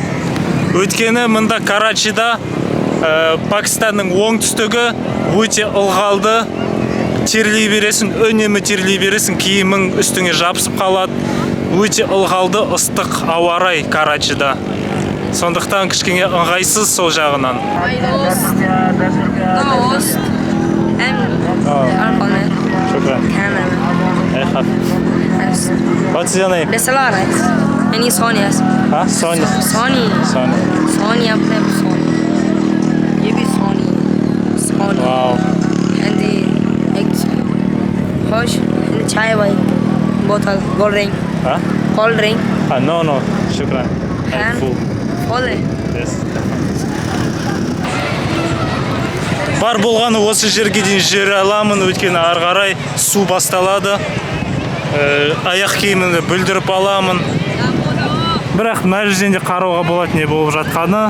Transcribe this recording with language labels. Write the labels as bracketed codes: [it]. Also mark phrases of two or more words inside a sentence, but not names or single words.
[kk] Өткені мұнда Карачида, Пакистанның оңтүстігі өте ылғалды. Терлей бересің, үнемі терлей бересің, киімің үстіңе жабысып қалады. Өте ылғалды, ыстық ауа рай Карачида. Сондықтан кішкене ыңғайсыз сол жағынан. [en] Shukran. Hey, what's your name? Desalara. And he's Sonia. Huh? Sonia. Sonia. Sonia. You be Sonia. Wow. And the eggs. Hush. And the chai white bottle. Cold drink. Huh? Cold drink. No. Shukran. I'm full. Full. Yes. [kk] Бар болғаны осы жерге дейін жүре аламын, өйткені ары қарай су басталады. Аяқ киімімді бүлдіріп аламын. Бірақ мына жерден де қарауға болады не болып жатқаны.